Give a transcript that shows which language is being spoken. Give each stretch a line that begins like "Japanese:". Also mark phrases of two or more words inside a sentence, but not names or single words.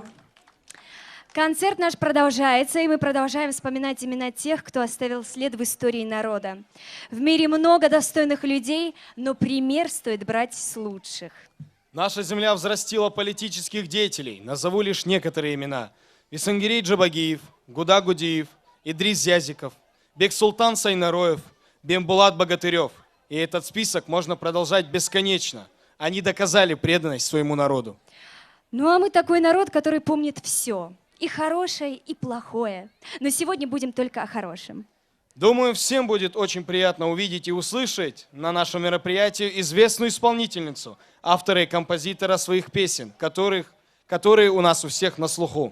Russian: Концерт наш продолжается, и мы продолжаем вспоминать имена тех, кто оставил след в истории народа. В мире много достойных людей, но пример стоит брать с лучших. Наша земля взрастила политических деятелей. Назову лишь некоторые имена. Исангирей Джабагиев, Гуда Гудиев, Идрис Зязиков, Бексултан Сайнароев, Бембулат Богатырев. И этот список можно продолжать бесконечно. Они доказали преданность своему народу. Ну а мы такой народ, который помнит все. И хорошее, и плохое. Но сегодня будем только о хорошем. Думаю, всем будет очень приятно увидеть и услышать на нашем мероприятии известную исполнительницу, автора и композитора своих песен, которые у нас у всех на слуху.